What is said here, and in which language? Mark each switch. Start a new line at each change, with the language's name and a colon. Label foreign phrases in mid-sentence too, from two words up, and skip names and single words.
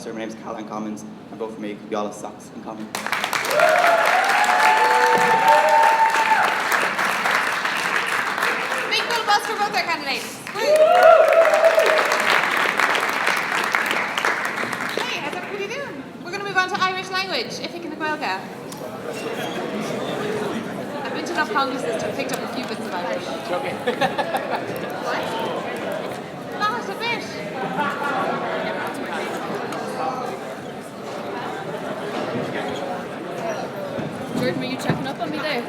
English: My name is Callahan Commons, and vote for me because we all have socks in common. Big full bus for both our candidates. Hey, how's everybody doing? We're going to move on to Irish language.
Irish: Oifigeach na Gaeilge.
English: I've been to enough congresses to have picked up a few bits of Irish. Okay. What? Not a bit. Jordan, were you checking up on me there?